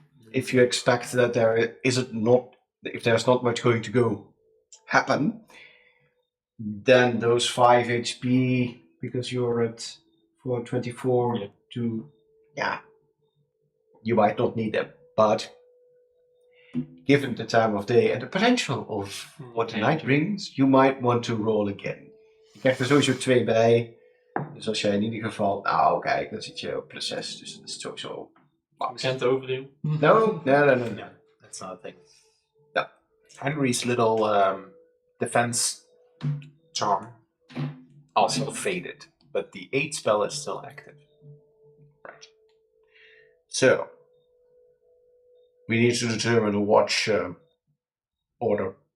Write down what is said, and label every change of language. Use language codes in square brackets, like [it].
[en] If you expect that if there's not much going to go happen, then those 5 HP, because you're at 424 Yeah. you might not need them. But given the time of day and the potential of what the night brings, you might want to roll again. [nl] Je krijgt er sowieso 2 bij. Dus als jij in ieder geval, nou kijk, dan zit je op plus 6, dus dat is sowieso max. [en] Can't overdo. No, That's not a thing. No. Henry's little defense charm also faded, but the 8 spell is still active. Right. So, we need to determine a watch order.